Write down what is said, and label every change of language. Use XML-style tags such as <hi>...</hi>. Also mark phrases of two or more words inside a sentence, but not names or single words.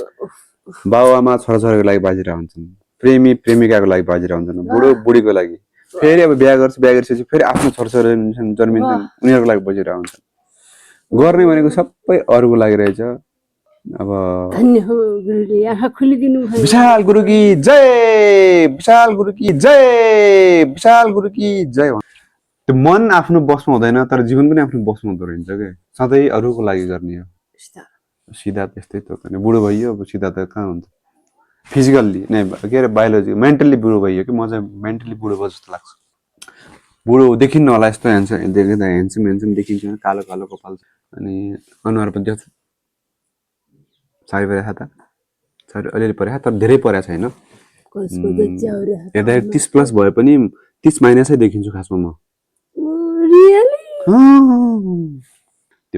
<ne>बाबुआमा छोराछोरीको लागि बाँचिरहेको हुन्छन् प्रेमी प्रेमिकाको लागि बाँचिरहेको हुन्छन् बुढो बुढीको लागि फेरि अब बिहा गरेपछि फेरि आफ्नो छोराछोरी जन्मिन्छन् उनीहरूको लागि बसिरहेको हुन्छन् गर्ने भनेको सबै अरूको लागि रहेछ अब धन्य हो गुरुले आँखा खोलिदिनु भयो। विशाल</ne> <hi>गुरु की जय</hi> <ne>विशाल</ne> <hi>गुरु की जय</hi> <ne>विशाल</ne> <hi>गुरु की जय</hi> <ne>त्यो मन आफ्नो बसमा हुँदैन तर जीवन पनि आफ्नो बसमा हुँदो रहेछ क्या सधैँ अरूको लागि गर्ने हो सिधा त्यस्तै त होइन बुढो भइयो अब सिधा त कहाँ हुन्छ फिजिकल्ली नै के अरे बायोलोजी मेन्टल्ली बुढो भइयो कि म चाहिँ मेन्टल्ली बुढो भयो जस्तो लाग्छ बुढो देखिन्न होला यस्तो ह्यान्डसम देखिन्छ कालो कालो कपाल अनि अनुहार पनि देख्छु साह्रै परेको त साह्रै अलिअलि परेको तर धेरै परेको छैन हेर्दाखेरि 30+ भए पनि 30- देखिन्छु खासमा म त्यो</ne>